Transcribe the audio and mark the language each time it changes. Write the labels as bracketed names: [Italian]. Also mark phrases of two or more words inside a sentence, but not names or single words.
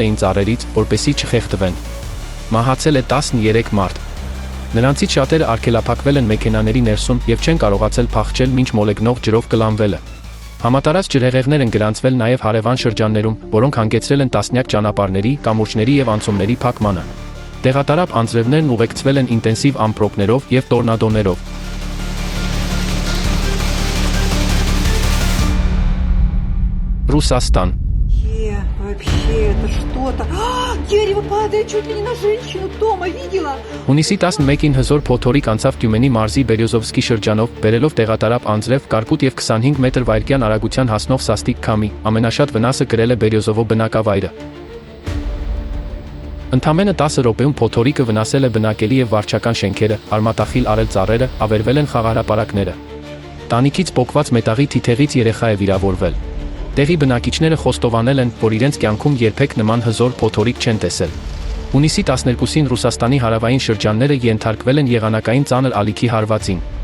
[Armenian] էին ծառերից, որպեսզի չխեղդվեն։ Մահացել է 13 մարդ։ Նրանցից շատերը արգելափակվել են մեքենաների ներսում եւ չեն կարողացել փախչել մինչ մոլեգնող ջրով կլանվելը։ Համատարած ջրհեղեղներ են գրանցվել նաեւ հարևան շրջաններում, որոնք հանգեցրել են տասնյակ ճանապարհների, կամուրջների եւ անցումների փակմանը։ Տեղատարապ անձրևներն ուղեկցվել են ինտենսիվ ամպրոպներով եւ տորնադոներով։ Ռուսաստան։ [Russian] Вообще, это что-то. Дерево падает чуть ли не на женщину. Тома, видела? [Armenian] Հունիսի 11-ին հզոր փոթորիկ անցավ Տյումենի մարզի Բերյոզովսկի շրջանով, բերելով տեղատարապ անձրև, կարկուտ եւ 25 մետր վայրկյան արագության հասնող սաստիկ քամի, ամենաշատ վնասը կրել է Բերյոզովո բնակավայրը։ Ընդամենը 10 րոպեում փոթորիկը վնասել է բնակելի եւ վարչական շենքերը, արմատախիլ արել ծառերը, ավերվել են խաղահրապարակները։ Տանիքից պոկված մետաղի թիթեղից երեխա է վիրավորվել։ Տեղի բնակիչները խոստովանել են, որ իրենց կյանքում երբեք նման հզոր փոթորիկ չեն տեսել։ Հունիսի 12-ին Ռուսաստանի հարավային շրջանները ենթարկվել են եղանակային ծանր ալիքի հարվածին։